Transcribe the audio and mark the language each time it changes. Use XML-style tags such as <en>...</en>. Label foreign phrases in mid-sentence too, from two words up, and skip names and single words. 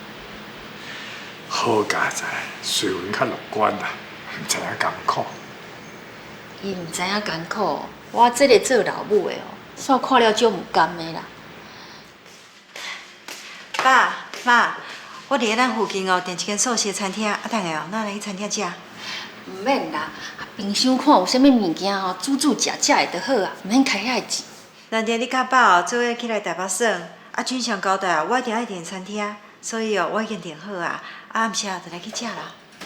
<nan>好佳哉，水温较乐观啦，毋知影艰苦。伊毋知影艰苦，我这个做老母的哦，煞看了足毋甘的啦。爸妈，我伫咧咱附近哦，订一间素食餐厅，啊，等下哦，咱来去餐厅食。毋免啦，冰箱看有啥物物件哦，煮食的就好啊，毋免开遐钱。那天你较饱哦，做伙起来台北耍，啊，俊祥交代我一定爱订餐厅，所以哦，我已经订好啊，暗时就来去食啦。</nan>